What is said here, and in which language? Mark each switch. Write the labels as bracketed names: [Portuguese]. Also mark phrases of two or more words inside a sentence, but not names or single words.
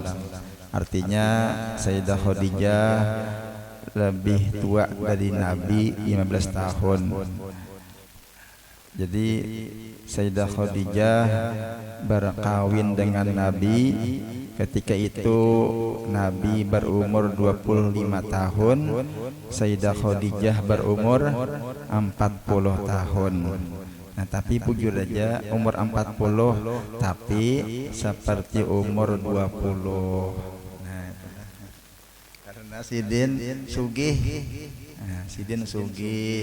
[Indonesian] Artinya Sayyidah Khadijah lebih tua dari Nabi 15 tahun. Jadi Sayyidah Khadijah berkawin dengan Nabi. Ketika itu Nabi berumur 25 tahun, Sayyidah Khadijah berumur 40 tahun. Nah, tapi jujur aja umur 40 tapi seperti umur 20. Karena [Banjar] Sidin sugih. Nah, Sidin sugih.